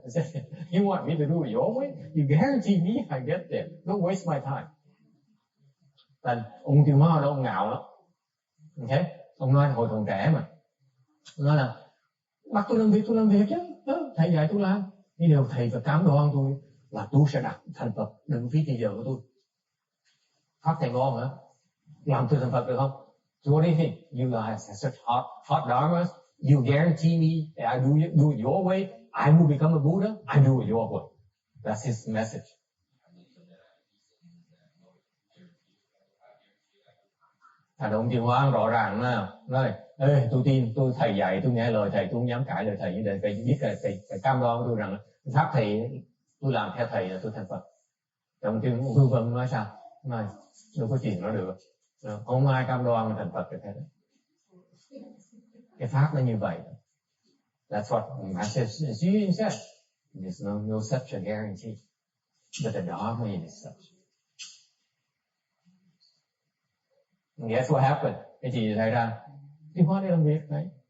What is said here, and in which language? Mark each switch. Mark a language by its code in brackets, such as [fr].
[en] I said, you want me to do it your way? You guarantee me I get there. Don't waste my time. [vi] Thành ông Tiêu Hóa đó, ông ngạo lắm. Okay? Ông nói hồi còn trẻ mà. Ông nói là bắt tôi làm việc chứ. Thầy dạy tôi làm. Nhưng điều thầy phải cám đoan tôi là tôi sẽ đạt thành Phật. Đừng phí thời giờ của tôi. Phát thầy ngon hả? Làm tôi thành Phật được không? [en] So what do you think? You guys have such hot dharmas. You guarantee me that I do it your way, I will become a Buddha. I do it your way. That's his message. [vi] Thành ông Tiêu Hóa rõ ràng nói, ê, tôi tin, tôi thầy dạy, tôi nghe lời thầy, tôi không dám cãi lời thầy, nhưng thầy biết là thầy cam đoan tôi rằng pháp thầy, tôi làm theo thầy là tôi thành Phật. Ông Tiêu Hư Vân nói sao? Nói, đâu có chuyện đó được. Không ai cam đoan thành Phật được hết. Cái pháp nó như vậy. [en] That's what Master Xu said. There's no such a guarantee. But the Dharma is such. And guess what happened? [vi] Cái gì xảy ra? Tiêu Hóa đi làm việc đấy.